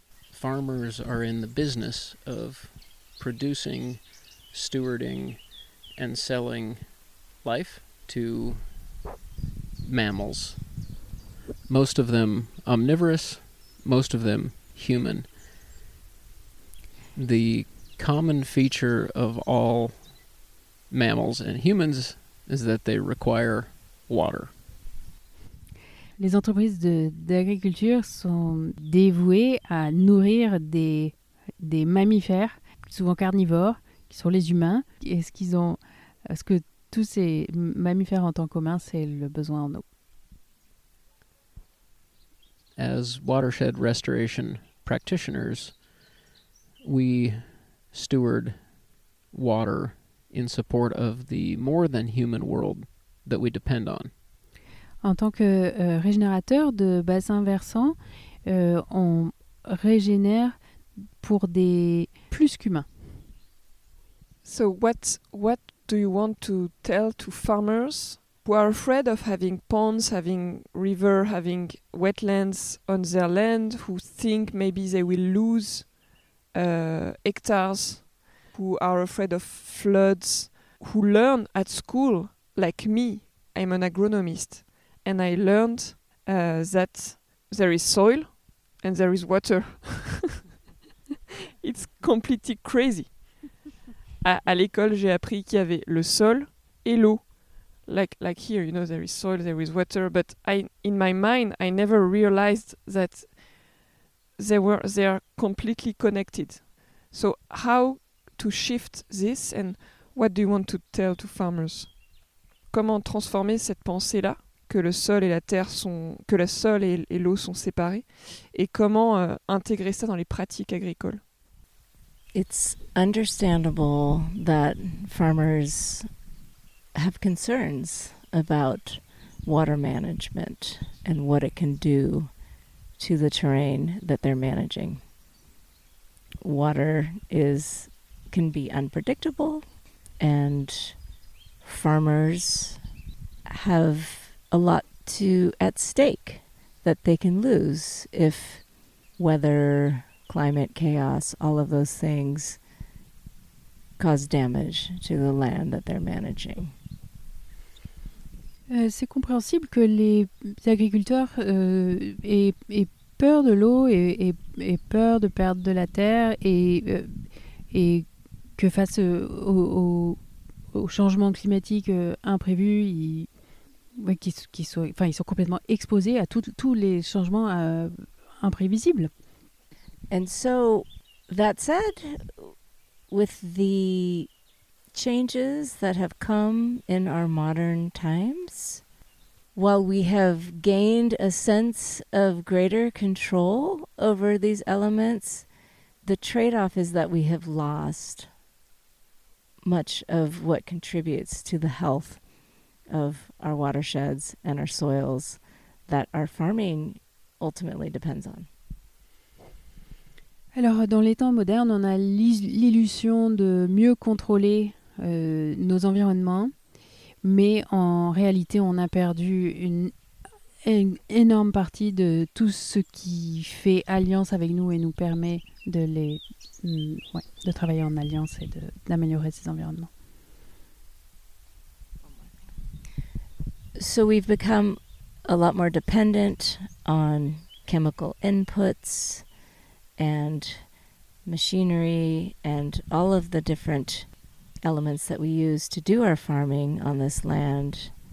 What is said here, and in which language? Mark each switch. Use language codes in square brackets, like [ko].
[en] Farmers are in the business of producing, stewarding, and selling life to mammals. Most of them omnivorous, most of them human. The common feature of all mammals and humans is that they require water. [fr] Les entreprises d'agriculture sont dévouées à nourrir des mammifères, souvent carnivores, qui sont les humains. Est-ce que tous ces mammifères ont en commun, c'est le besoin en eau. [en] As watershed restoration practitioners, we steward water in support of the more than human world that we depend on. [fr] En tant que régénérateur de bassins versants, on régénère pour des plus qu'humains. [en] So what do you want to tell to farmers who are afraid of having ponds, having river, having wetlands on their land, who think maybe they will lose hectares, who are afraid of floods, who learn at school, like me, I'm an agronomist, and I learned that there is soil and there is water. It's completely crazy. [fr] À l'école, j'ai appris qu'il y avait le sol et l'eau. [en] Like here, there is soil, there is water, but in my mind, I never realized that they are completely connected. So how to shift this, and what do you want to tell to farmers? [fr] Comment transformer cette pensée-là, que le sol et la terre que le sol et l'eau sont séparés, et comment intégrer ça dans les pratiques agricoles? [en] It's understandable that farmers have concerns about water management and what it can do to the terrain that they're managing. Water can be unpredictable, and farmers have a lot at stake that they can lose if weather, climate, chaos, all of those things cause damage to the land that they're managing. [fr] C'est compréhensible que les agriculteurs aient peur de l'eau et peur de perdre de la terre et que face au changement climatique imprévu, ils sont complètement exposés à tous les changements imprévisibles. [en] And so, that said, with the changes that have come in our modern times, while we have gained a sense of greater control over these elements, the trade-off is that we have lost much of what contributes to the health of our watersheds and our soils that our farming ultimately depends on. [fr] Alors, dans les temps modernes, on a l'illusion de mieux contrôler nos environnements, mais en réalité, on a perdu une énorme partie de tout ce qui fait alliance avec nous et nous permet de travailler en alliance et d'améliorer ces environnements. [en] So we've become a lot more dependent on chemical inputs and machinery and all of the different elements that we use to do our farming on this land.